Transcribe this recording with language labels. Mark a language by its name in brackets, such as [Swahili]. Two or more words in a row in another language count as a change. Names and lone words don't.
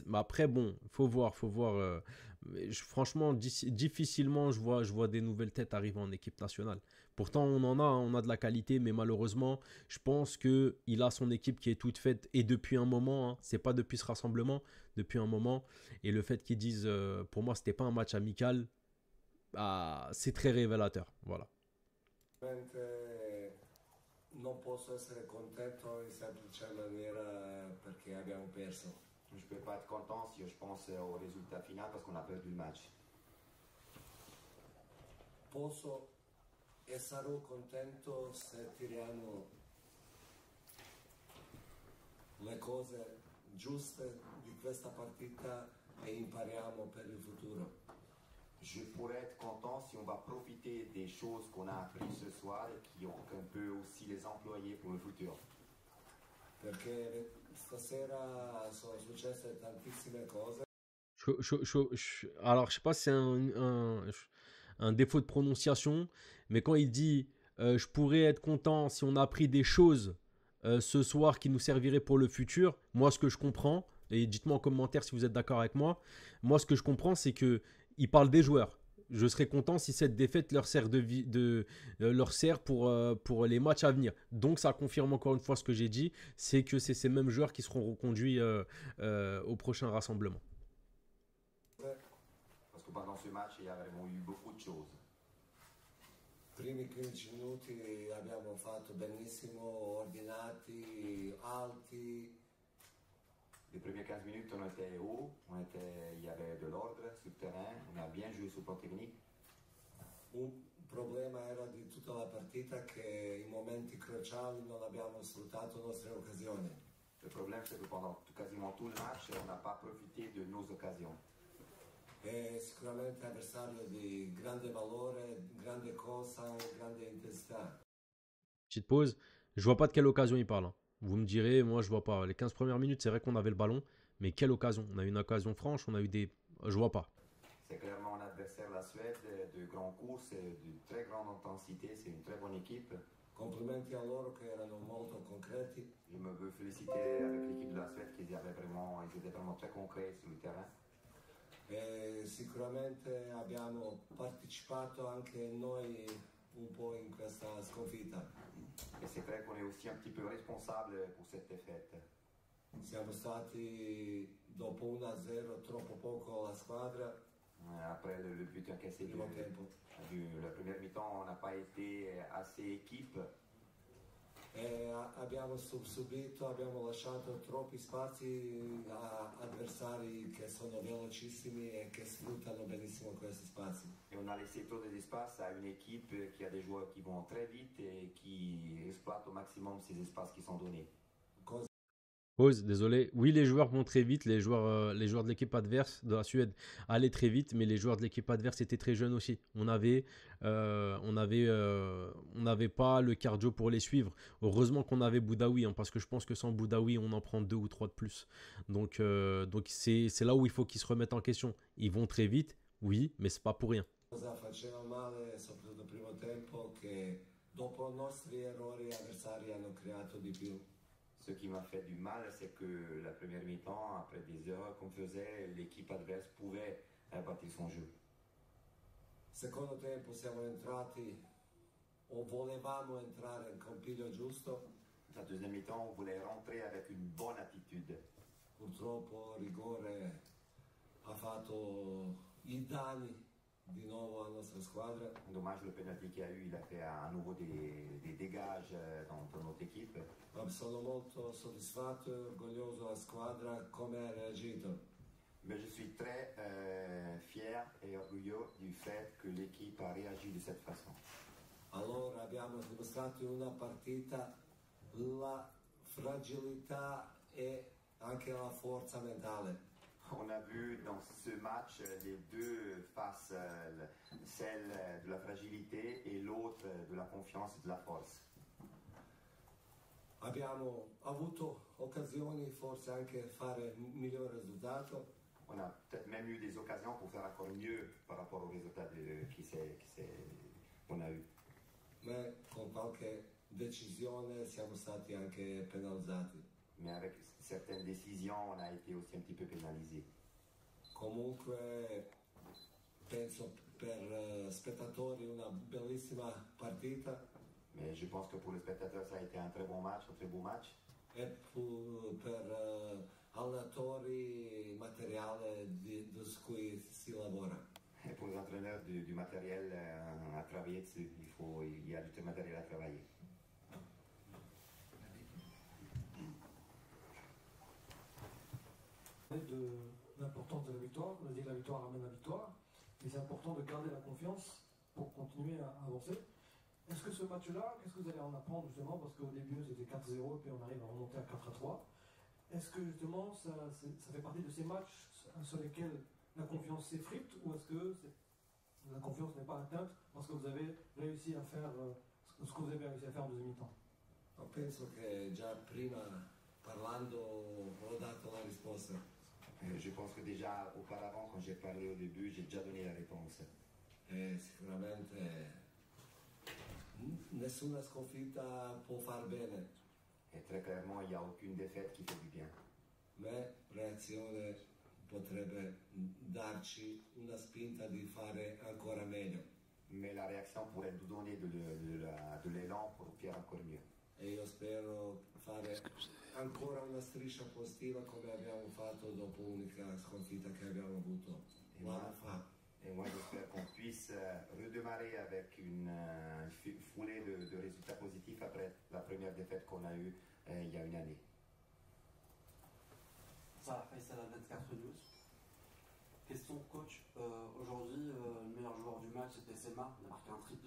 [French] Mais après, bon, faut voir. Franchement, difficilement, je vois des nouvelles têtes arriver en équipe nationale. Pourtant, on a de la qualité, mais malheureusement, je pense que il a son équipe qui est toute faite et depuis un moment. Hein, c'est pas depuis ce rassemblement, depuis un moment. Et le fait qu'ils disent, pour moi, c'était pas un match amical, bah, c'est très révélateur. Voilà. [Italian] non posso essere contento in semplice maniera perché abbiamo perso. [French] Je ne peux pas être content si je pense au résultat final parce qu'on a perdu le match. [Italian] Posso e sarò contento se tiriamo le cose giuste di questa partita e impariamo per il futuro. [French] Je pourrais être content si on va profiter des choses qu'on a apprises ce soir et qu'on peut aussi les employer pour le futur. [Italian] Perché stasera sono successe tantissime cose. [French] Alors, je sais pas si c'est un défaut de prononciation, mais quand il dit je pourrais être content si on a appris des choses ce soir qui nous serviraient pour le futur, moi ce que je comprends, et dites-moi en commentaire si vous êtes d'accord avec moi ce que je comprends c'est que il parle des joueurs. Je serais content si cette défaite leur sert, leur sert pour les matchs à venir. Donc ça confirme encore une fois ce que j'ai dit, c'est que c'est ces mêmes joueurs qui seront reconduits au prochain rassemblement. Parce que pendant ce match, il y a vraiment eu beaucoup de choses. [Italian] Primi 15 minuti abbiamo fatto benissimo, ordinati, alti. [French] Les premières 15 minutes, on était haut, il y avait de l'ordre sur le terrain, on a bien joué sur le plan technique. [Italian] Un problema era di tutta la partita che in momenti cruciali non abbiamo sfruttato nostre occasioni. [French] Le problème, c'est que pendant quasiment tout le match, on n'a pas profité de nos occasions. [Italian] È sicuramente avversario di grande valore, grande cosa, grande intensità. [French] Petite pause. Je vois pas de quelle occasion il parle, hein. Vous me direz, moi je vois pas. Les 15 premières minutes, c'est vrai qu'on avait le ballon, mais quelle occasion? On a eu une occasion franche, on a eu des. Je vois pas. C'est clairement un adversaire, la Suède, de grands courses, de très grande intensité, c'est une très bonne équipe. [Italian] Complimenti a loro che erano molto concreti. [French] Je me veux féliciter avec l'équipe de la Suède qui ils étaient vraiment très concrets sur le terrain. [Italian] E sicuramente abbiamo partecipato anche noi un po' in questa sconfitta. [French] Et c'est vrai qu'on est aussi un petit peu responsable pour cette défaite. [Italian] Siamo stati dopo 1-0 troppo poco la squadra. [French] Après le but encaissé [Italian] Primo tempo. [French] la première mi-temps, on n'a pas été assez équipe. [Italian] E abbiamo subito, abbiamo lasciato troppi spazi a avversari che sono velocissimi e che sfruttano benissimo questi spazi. [French] Et on a laissé trop d'espace à une équipe qui a des joueurs qui vont très vite et qui exploitent au maximum ces espaces qui sont donnés. Pause, désolé. Oui, les joueurs vont très vite. Les joueurs de l'équipe adverse de la Suède allaient très vite, mais les joueurs de l'équipe adverse étaient très jeunes aussi. On n'avait pas le cardio pour les suivre. Heureusement qu'on avait Boudaoui, hein, parce que je pense que sans Boudaoui, on en prend 2 ou 3 de plus. Donc c'est là où il faut qu'ils se remettent en question. Ils vont très vite, oui, mais c'est pas pour rien. [Italian] Cosa faceva male, soprattutto nel primo tempo, che dopo i nostri errori gli avversari hanno creato di più. [French] Ce qui m'a fait du mal, c'est que la première mi-temps, après des erreurs qu'on faisait, l'équipe adverse pouvait bâtir son jeu. [Italian] Secondo tempo siamo entrati o volevamo entrare in compiglio giusto. [French] La deuxième mi-temps, on voulait rentrer avec une bonne attitude. [Italian] Purtroppo rigore ha fatto i danni di nuovo alla nostra squadra. [French] Dommage, le penalty qu'il y a eu, il a fait à nouveau des dégages dans notre équipe. [Italian] Ma sono molto soddisfatto e orgoglioso della squadra come ha reagito. [French] Mais je suis très fier et orgueilleux du fait que l'équipe a réagi de cette façon. [Italian] Allora abbiamo dimostrato in una partita la fragilità e anche la forza mentale. [French] On a vu dans ce match les deux faces, celle de la fragilité et l'autre de la confiance et de la force. [Italian] Abbiamo avuto occasioni forse anche fare un miglior risultato. [French] On a peut-être même eu des occasions pour faire encore mieux par rapport au résultat qu'on a eu. [Italian] Ma con qualche decisione siamo stati anche penalizzati. [French] Mais avec certaines décisions, on a été aussi un petit peu pénalisé. [Italian] Comunque penso per spettatori una bellissima partita. [French] Mais je pense que pour les spectateurs, ça a été un très bon match, un très beau match. [Italian] E per allenatori materiale su cui si lavora. [French] Et pour les entraîneurs du matériel à travailler dessus, il y a du matériel à travailler. De l'importance de la victoire, on a dit que la victoire ramène la victoire, et c'est important de garder la confiance pour continuer à avancer. Est-ce que ce match-là, qu'est-ce que vous allez en apprendre justement, parce qu'au début c'était 4-0 et puis on arrive à remonter à 4-3. Est-ce que justement ça fait partie de ces matchs sur lesquels la confiance s'effrite, ou est-ce que la confiance n'est pas atteinte parce que vous avez réussi à faire ce que vous avez réussi à faire en deuxième mi-temps? [Italian] Penso che già prima parlando ho dato la risposta. [French] Je pense que déjà auparavant, quand j'ai parlé au début, j'ai déjà donné la réponse. [Italian] Sicuramente nessuna sconfitta può far bene. [French] Et très clairement, il n'y a aucune défaite qui fait du bien. [Italian] Ma reazione potrebbe darci una spinta di fare ancora meglio. [French] Mais la réaction pourrait nous donner de l'élan pour faire encore mieux. [Italian] E io spero fare ancora una striscia positiva come abbiamo fatto dopo l'unica sconfitta che abbiamo avuto l'anno fa. [French] Et moi, j'espère qu'on puisse redémarrer avec une foulée de résultats positifs après la première défaite qu'on a eue il y a une année. Salah Faisal à 24 News. Question coach, aujourd'hui le meilleur joueur du match c'était Selma, il a marqué un triplé.